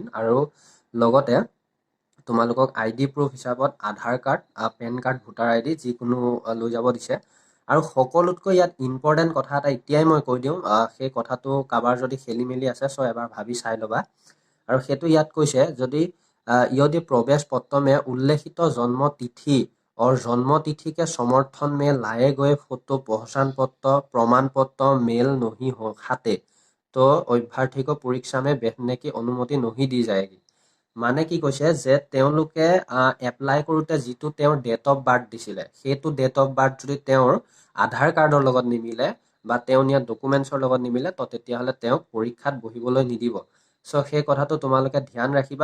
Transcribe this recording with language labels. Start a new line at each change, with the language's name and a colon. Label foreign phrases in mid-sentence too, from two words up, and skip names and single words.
Assamese: আৰু লগতে তোমালোকক
English: ID proof
Assamese: হিচাপত আধাৰ কাৰ্ড, পেন কাৰ্ড, ভোটাৰ ID যিকোনো লৈ যাব দিছে। আৰু সকলোতকৈ ইয়াত ইম্পৰ্টেণ্ট কথা এটা এতিয়াই মই কৈ দিওঁ, সেই কথাটো কাৰোবাৰ যদি খেলি মেলি আছে, চ' এবাৰ ভাবি চাই ল'বা। আৰু সেইটো ইয়াত কৈছে, যদি
Hindi: यदि प्रवेश पत्र में उल्लेखित जन्म तिथि और जन्म तिथि के समर्थन में लाए गए फोटो पहचान पत्र प्रमाण पत्र मेल नहीं हो खाते तो अभ्यर्थी को परीक्षा में बैठने की अनुमति नहीं दी जाएगी।
Assamese: মানে কি কৈছে যে তেওঁলোকে এপ্লাই কৰোঁতে যিটো তেওঁৰ
English: date of birth
Assamese: দিছিলে, সেইটো
English: date of birth
Assamese: যদি তেওঁৰ আধাৰ কাৰ্ডৰ লগত নিমিলে বা তেওঁ নিয়া ডকুমেণ্টছৰ লগত নিমিলে, তো তেতিয়াহ'লে তেওঁক পৰীক্ষাত বহিবলৈ নিদিব। চ' সেই কথাটো তোমালোকে ধ্যান ৰাখিবা।